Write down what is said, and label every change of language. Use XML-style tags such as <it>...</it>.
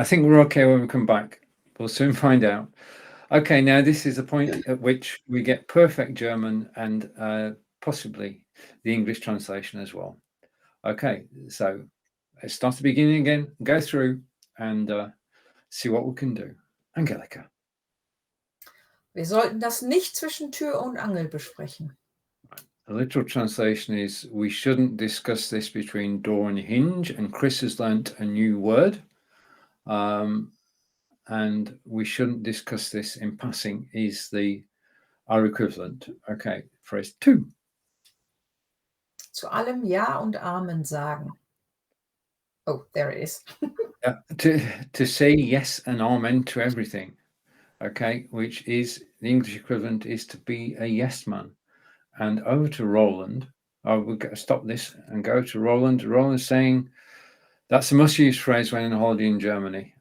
<en>I think we're okay when we come back. We'll soon find out. Okay. Now this is the point at which we get perfect German and possibly the English translation as well. Okay. So let's start the beginning again, go through and see what we can do. Angelika.</en> <de>Wir sollten das nicht zwischen Tür und Angel besprechen.</de> <en>The literal translation is, we shouldn't discuss this between door and hinge, and Chris has learnt a new word. And we shouldn't discuss this in passing is our equivalent. Okay, phrase 2.</en> <de>Zu allem Ja und Amen sagen.</de> <en>Oh, there it is. To say yes and amen to everything. Okay, which is the English equivalent is to be a yes man. And over to Roland. We'll stop this and go to Roland. Roland's saying that's a must-use phrase when on holiday in Germany.</en>